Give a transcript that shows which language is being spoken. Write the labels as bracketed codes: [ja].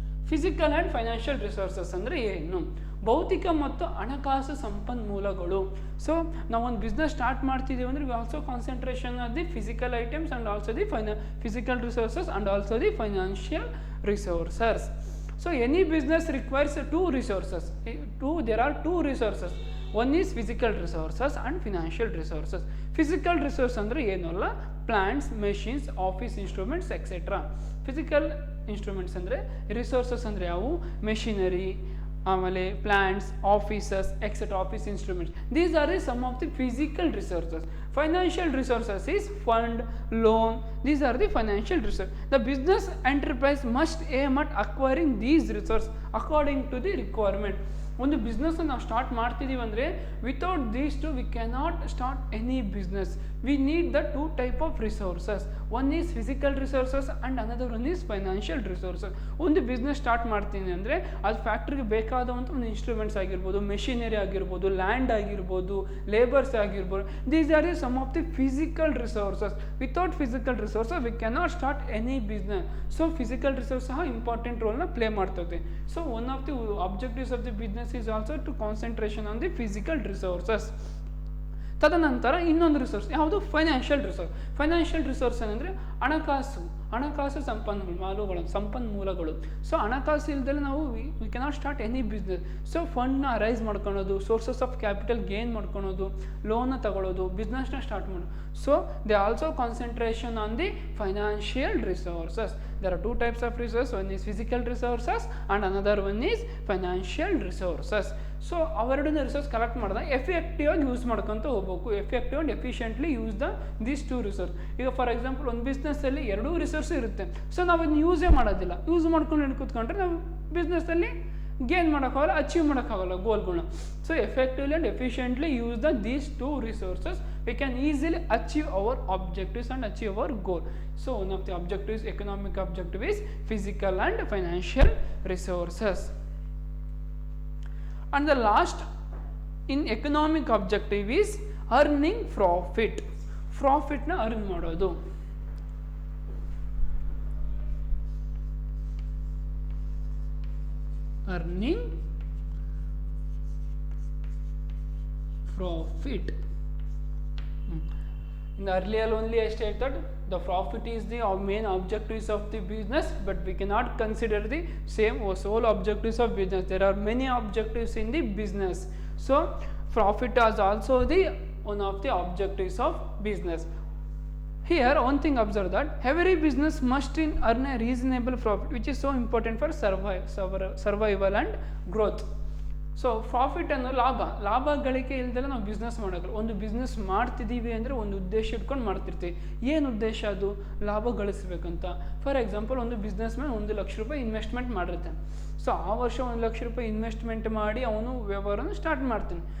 [kn] Physical and financial resources ಅಂದರೆ ಏನು? ಭೌತಿಕ ಮತ್ತು ಹಣಕಾಸು ಸಂಪನ್ಮೂಲಗಳು. [en] So ನಾವೊಂದು business start ಮಾಡ್ತಿದ್ದೀವಿ ಅಂದರೆ we also concentration of the physical items and also the physical resources and also the financial resources. So any business requires two resources. There are two resources. One is physical resources and financial resources. Physical resource ಅಂದರೆ ಏನಲ್ಲ, plants, machines, office instruments etcetera. Physical instruments ಅಂದರೆ resources ಅಂದರೆ ಯಾವುವು? Machinery, ಆಮೇಲೆ plants, offices etcetera, office instruments. These are the some of the physical resources. Financial resources is fund, loan. These are the financial resources. The business enterprise must aim at acquiring these resources according to the requirement. ಒಂದು business ನಾವು start ಮಾಡ್ತಿದ್ದೀವಿ ಅಂದರೆ without these two we cannot start any business. We need the two type of resources. One is physical resources and another one is financial resources. [kn] ಒಂದು business start ಮಾಡ್ತೀನಿ ಅಂದರೆ ಅದು ಫ್ಯಾಕ್ಟ್ರಿಗೆ ಬೇಕಾದಂಥ ಒಂದು ಇನ್ಸ್ಟ್ರೂಮೆಂಟ್ಸ್ ಆಗಿರ್ಬೋದು, ಮೆಷಿನರಿ ಆಗಿರ್ಬೋದು, ಲ್ಯಾಂಡ್ ಆಗಿರ್ಬೋದು, ಲೇಬರ್ಸ್ ಆಗಿರ್ಬೋದು. [en] These are the some of the physical resources. Without physical resources we cannot start any business. So physical resource ಸಹ important ರೋಲ್ನ play ಮಾಡ್ತದೆ. So one of the objectives of the business is also to concentration on the physical resources. [kn] ತದನಂತರ ಇನ್ನೊಂದು resource ಯಾವುದು? Financial resource. Financial resource ಏನಂದರೆ ಹಣಕಾಸು ಸಂಪನ್ಮೂಲಗಳು. So ಹಣಕಾಸು ಇಲ್ದಲೆ ನಾವು [en] We cannot start any business. So ಫಂಡ್ನ arise ಮಾಡ್ಕೊಳೋದು, sources of capital gain ಮಾಡ್ಕೊಳೋದು, ಲೋನ್ನ ತಗೊಳ್ಳೋದು, ಬಿಸ್ನೆಸ್ನ ಸ್ಟಾರ್ಟ್ ಮಾಡೋದು. So they also concentration on the financial resources. There are two types of resources. One is physical resources and another one is financial resources. [kn] So ಅವೆರಡನ್ನ resource collect ಮಾಡಿದಾಗ effective ಆಗಿ use ಮಾಡ್ಕೊತ ಹೋಗ್ಬೇಕು. [en] Effective and efficiently use these two resource. [kn] ಈಗ for example ಒಂದು ಬಿಸ್ನೆಸ್ಸಲ್ಲಿ ಎರಡೂ resource ಇರುತ್ತೆ. So ನಾವು ಅದನ್ನ ಯೂಸೇ ಮಾಡೋದಿಲ್ಲ. ಯೂಸ್ ಮಾಡ್ಕೊಂಡು ಕೂತ್ಕೊಂಡ್ರೆ ನಾವು ಬಿಸ್ನೆಸ್ಸಲ್ಲಿ ಗೇನ್ ಮಾಡೋಕ್ಕಾಗಲ್ಲ, ಅಚೀವ್ ಮಾಡೋಕ್ಕಾಗಲ್ಲ ಗೋಲ್ಗಳನ್ನ. [en] So effectively and efficiently use these two resources we can easily achieve our objectives and achieve our goal. So one of the objectives, economic objective, is physical and financial resources. And the last in economic objective is earning profit. [kn] Profit na earn ಮಾಡೋದು. [en] Earning profit. In the earlier only I stated that the profit is the main objectives of the business, but we cannot consider the same or sole objectives of business. There are many objectives in the business. So profit is also the one of the objectives of business. Here, one thing observe that every business must earn a reasonable profit, which is so important for survival and growth. [kn] So profit ಅನ್ನೋ ಲಾಭ ಗಳಿಕೆ ಇಲ್ದೆಲ್ಲ ನಾವು business ಮಾಡೋಕ್ಕಲ್ಲ. ಒಂದು business ಮಾಡ್ತಿದ್ದೀವಿ ಅಂದರೆ ಒಂದು ಉದ್ದೇಶ ಇಟ್ಕೊಂಡು ಮಾಡ್ತಿರ್ತೀವಿ. ಏನು ಉದ್ದೇಶ? ಅದು ಲಾಭ ಗಳಿಸ್ಬೇಕಂತ. ಫಾರ್ ಎಕ್ಸಾಂಪಲ್, ಒಂದು ಬಿಸ್ನೆಸ್ ಮ್ಯಾನ್ 1 ಲಕ್ಷ ರೂಪಾಯಿ ಇನ್ವೆಸ್ಟ್ಮೆಂಟ್ ಮಾಡಿರ್ತಾನೆ. ಸೊ ಆ ವರ್ಷ 1 ಲಕ್ಷ ರೂಪಾಯಿ ಇನ್ವೆಸ್ಟ್ಮೆಂಟ್ ಮಾಡಿ ಅವನು ವ್ಯವಹಾರನ ಸ್ಟಾರ್ಟ್ ಮಾಡ್ತಾನೆ.